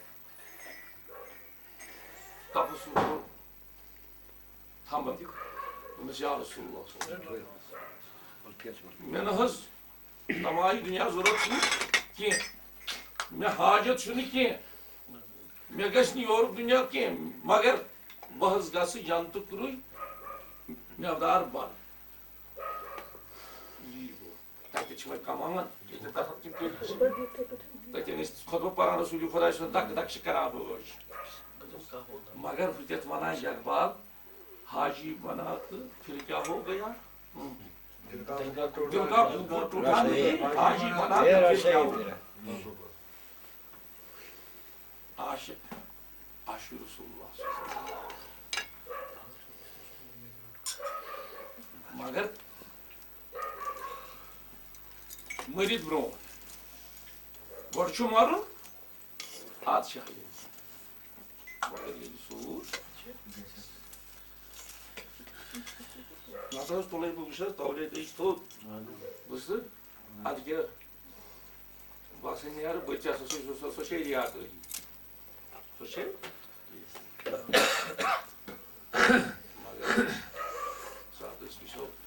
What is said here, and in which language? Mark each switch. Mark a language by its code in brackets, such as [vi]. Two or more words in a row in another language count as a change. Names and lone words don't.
[ks] تَپُس کوٚر تھمبن دوٚپنَس یا رسول اللہ مےٚ نہ حظ تماجہِ دُنیا ضوٚرَتھ چھُنہٕ کینٛہہ مےٚ حاجت چھُنہٕ کینٛہہ مےٚ گژھِ نہٕ یورُک دُنیا کینٛہہ مگر بہٕ حظ گژھٕ جنتُک رُے مٮ۪وٕ بَن تَتہِ چھِ وۄنۍ کَمان ییٚتہِ تَتہِ ٲسۍ خۄطبہٕ پَران رسوٗلِ خۄدا سُنٛد دَکہٕ دَکہٕ چھِ کَران بٲژ مگر بہٕ تَتھ وَنان اقبال حاجی بنا تہٕ [ur] پھر کیا ہو گیا دل کا کوکر ٹوٹا نہیں [ks] حاجی بنا تہٕ [ur] پھر کیا ہو گیا [ks] عاشق عاشق رسول اللہ مگر مٔرِتھ برونٛٹھ گۄڈٕ چھُ مَرُن اَدٕ چھِ مگر ییٚلہِ سوٗر نَتہٕ حظ تُلَے بہٕ وٕچھ حظ تولے دٔج تھوٚد بوٗزتھٕ اَدٕ کیٛاہ بہٕ ہسا نیرٕ بہٕ تہِ ہسا سۄ چھے ریاکٲری سۄ چھے مگر ساتہٕ أسۍ وٕچھو